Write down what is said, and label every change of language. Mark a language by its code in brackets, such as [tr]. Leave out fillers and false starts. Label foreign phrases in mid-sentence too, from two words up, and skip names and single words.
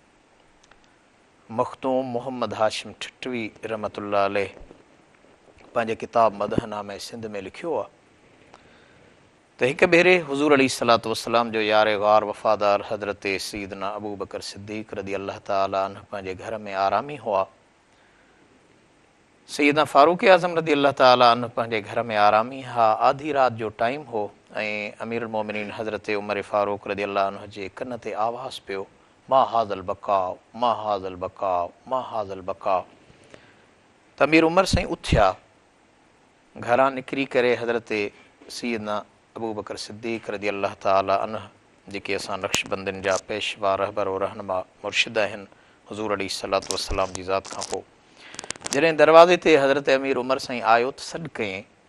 [sd] मख़दूम मोहम्मद हाशिम ठिठवी [ar] رحمة الله عليه [sd] पंहिंजे किताब मदहनामे सिंध में लिखियो आहे त हिक भेरे हुज़ूर [ar] عليه الصلاة والسلام [sd] जो यारे ग़ार वफ़ादार हज़रत सैयदना अबू बकर सिद्दीक़ [ar] رضي الله تعالى عنه [sd] पंहिंजे घर में आरामी हुआ। सैयदना फ़ारूक़ आज़म [ar] رضي الله تعالى عنه [sd] पंहिंजे घर में आरामी हा। आधी रात जो टाइम हो ऐं [ar] أمير المؤمنين [sd] हज़रत उमर फ़ारूक़ [ar] رضي الله عنه [sd] जे कन ते आवाज़ पियो, [ar] ما هذا البكاء، ما هذا البكاء، ما هذا البكاء. [sd] त अमीर उमर साईं उथिया, घरां निकिरी करे हज़रत सैयदना अबू बकर सिद्दीक़ [ar] رضي الله تعالى عنه [sd] जेके असां नक्शबंदियुनि जा पेशवा रहबर व रहनुमा मुर्शिद आहिनि हुज़ूर [ar] عليه الصلاة والسلام [sd] जी ज़ात खां पोइ, जॾहिं दरवाज़े ते हज़रत अमीर उमर साईं आयो त सॾु कयईं।